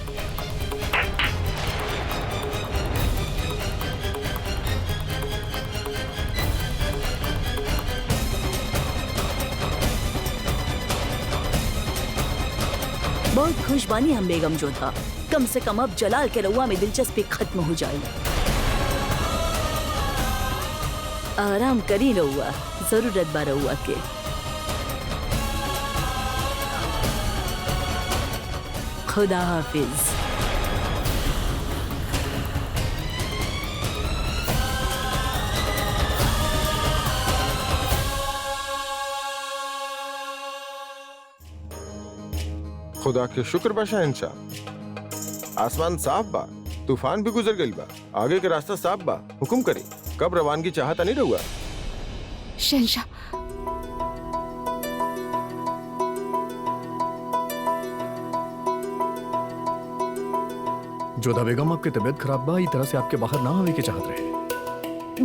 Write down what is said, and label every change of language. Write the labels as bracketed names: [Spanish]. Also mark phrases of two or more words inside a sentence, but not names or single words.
[Bhojpuri] बहुत खुश बानी हम बेगम जोधा। कम से कम अब जलाल के रउआ में दिलचस्पी खत्म हो जाए। आराम करी रउआ, जरूरत बा रउआ के। खुदा हाफिज। खुदा के शुक्र बा शहंशाह, आसमान साफ बा, तूफान भी गुजर गइल बा, आगे के रास्ता साफ बा। हुक्म करी, कब रवानगी चाहता नहीं रहुआ? शहंशाह, जोधा बेगम, आपकी तबीयत खराब बा, ई तरह से आपके बाहर ना आवे के चाहत रहे।